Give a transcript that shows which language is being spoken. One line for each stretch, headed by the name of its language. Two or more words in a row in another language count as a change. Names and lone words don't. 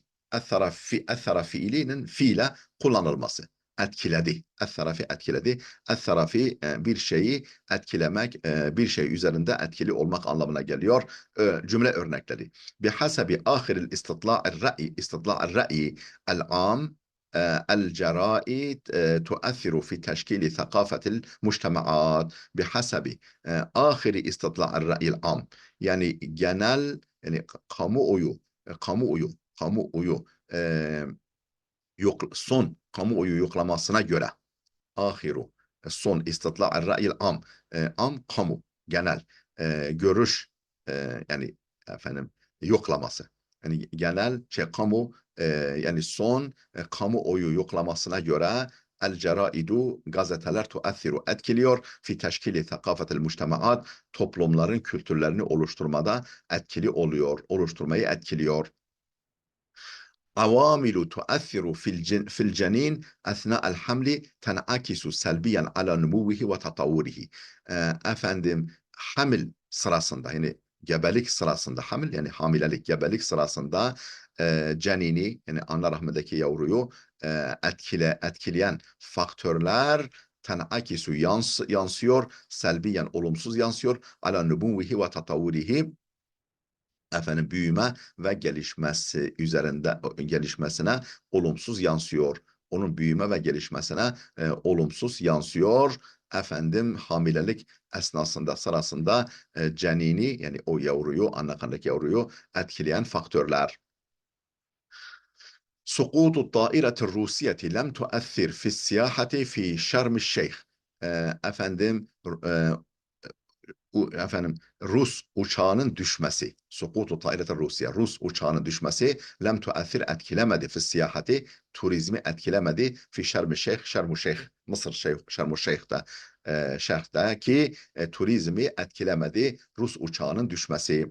Turkish: El-thara fiilinin fiile kullanılması. Etkiledi. El-tharafi etkiledi. El-tharafi bir şeyi etkilemek, bir şey üzerinde etkili olmak anlamına geliyor. Cümle örnekleri.
Arabic: بحسب آخر استطلاع الرأي العام الجرائد تؤثر في تشكيل ثقافة المجتمعات بحسب آخر استطلاع الرأي العام.
Turkish: Yani genel, yani kamuoyu son kamuoyu yoklamasına göre ahiru son
Arabic: استطلاع الرأي العام,
Turkish: kamu, genel görüş, yani efendim yoklaması, yani genel kamu, yani son kamuoyu yoklamasına göre
Arabic: الجرائد,
Turkish: gazeteler, tuathiru, etkiliyor,
Arabic: في تشكيل ثقافة المجتمعات,
Turkish: toplumların kültürlerini oluşturmada etkili oluyor, oluşturmayı etkiliyor.
Arabic: عوامل تؤثر في الجنين أثناء الحمل تنعكس سلبيا على نموه وتطوره.
Turkish: Efendim hamil sırasında, yani gebelik sırasında, hamil yani hamilelik, gebelik sırasında cenini, yani ana rahmindeki yavruyu etkileyen faktörler tenakisu yansıyor, selbiyen olumsuz yansıyor,
Arabic: على نموه وتطوره,
Turkish: efendim büyüme ve gelişmesine olumsuz yansıyor. Onun büyüme ve gelişmesine olumsuz yansıyor. Efendim hamilelik sırasında cenini, yani o yavruyu, anne karnındaki yavruyu etkileyen faktörler.
Arabic: سقوط الطائرة الروسية لم تؤثر في السياحة في شرم الشيخ.
Turkish: Efendim Rus uçağının düşmesi,
Arabic: سقوط طائرة روسيا,
Turkish: Rus uçağının düşmesi
Arabic: لم تؤثر,
Turkish: etkilemedi,
Arabic: في السياحة,
Turkish: turizmi etkilemedi, fi Şerm-i Şeyh, Mısır Şerm-i Şeyh'te, şehrteki turizmi etkilemedi Rus uçağının düşmesi.